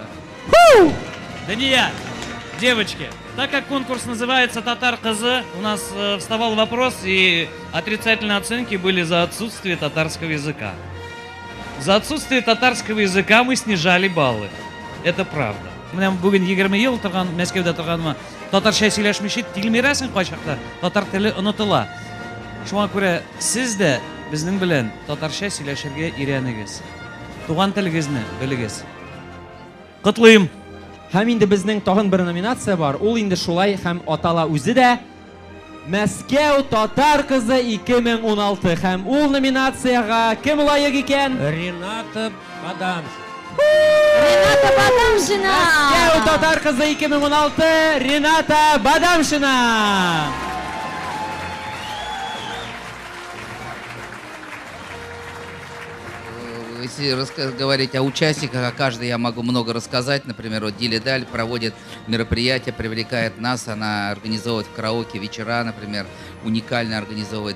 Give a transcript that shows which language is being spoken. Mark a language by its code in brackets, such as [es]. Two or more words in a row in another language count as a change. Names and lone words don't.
[ru] Дания, девочки, так как конкурс называется «Татар Кызы», у нас вставал вопрос, и отрицательные оценки были за отсутствие татарского языка. За отсутствие татарского языка мы снижали баллы. Это правда. [tt] Менә бүген 20 ел торган Мәскәүдә торганыма татарча сөйләшмичә тилмирәсең кайчакта, татар теле онытыла. Шуңа күрә сез дә безнең белән татарча сөйләшергә өйрәнегез. Туган телегезне белегез. Котлыйм. Һәм инде безнең тагын бер номинация бар. Ул инде шулай һәм атала үзе дә Мәскәү Татар Кызы 2016 һәм ул номинацияга кем лайык икән? Рената Бадамшина. Рената Бадамшина! Мәскәү Татар Кызы 2016 Рената Бадамшина! [ru] Если говорить о участниках, о каждой я могу много рассказать. Например, вот Диля Даль проводит мероприятия, привлекает нас, она организовывает в караоке вечера, например, уникально организовывает.